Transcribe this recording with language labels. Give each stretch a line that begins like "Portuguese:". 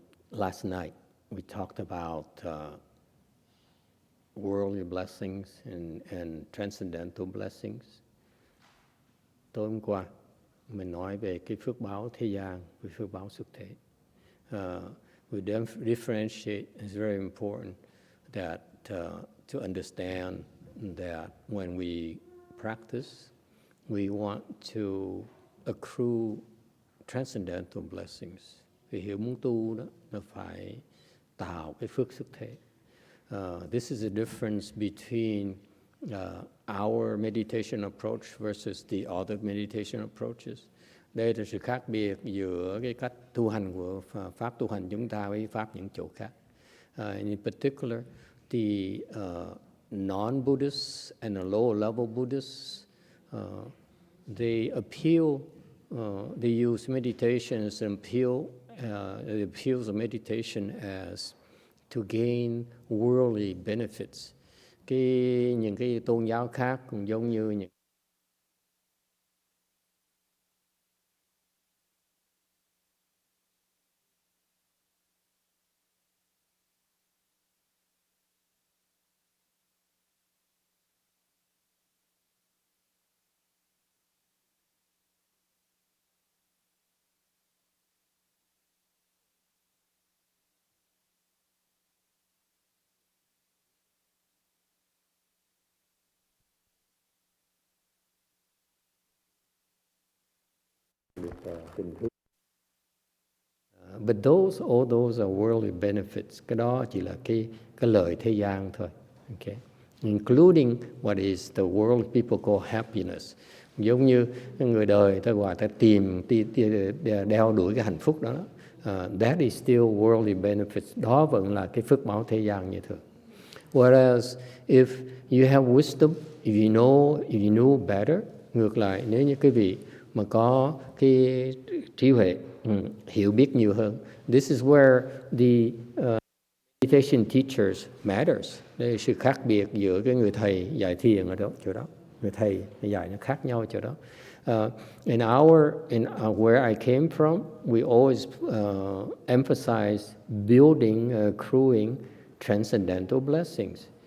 English: Last night we talked about worldly blessings and transcendental blessings.
Vietnamese: Tối hôm qua mình nói về cái phước báo thế gian với phước báo xuất thế.
English: We differentiate. It's very important that to understand that when we practice, we want to accrue transcendental blessings.
Vietnamese: Vì hiểu muốn tu đó, nó phải tạo cái phước xuất thế.
English: This is a difference between our meditation approach versus the other meditation approaches.
Vietnamese: Đây là sự khác biệt giữa cái cách tu hành của pháp tu hành chúng ta với pháp những chỗ khác.
English: In particular, the non-Buddhists and the lower-level Buddhists, they appeal, they use meditation as an appeal. It appeals of meditation as to gain worldly benefits.
Vietnamese: Những cái tôn giáo khác cũng giống như những tình thương.
English: But all those are worldly benefits.
Vietnamese: Cái đó chỉ là cái lợi thế gian thôi.
English: Okay. Including what is the world people call happiness.
Vietnamese: Giống như người đời ta gọi ta tìm đeo đuổi cái hạnh phúc đó.
English: That is still worldly benefits.
Vietnamese: Đó vẫn là cái phước báo thế gian như thường.
English: Whereas if you have wisdom, if you know better,
Vietnamese: ngược lại nếu như cái vị mà có cái trí huệ, hiểu biết nhiều hơn.
English: This is where the meditation teachers matters.
Vietnamese: Đây là sự khác biệt giữa cái người thầy dạy thiền ở chỗ đó. Người thầy dạy nó khác nhau chỗ đó.
English: In where I came from, we always emphasize building, accruing transcendental blessings.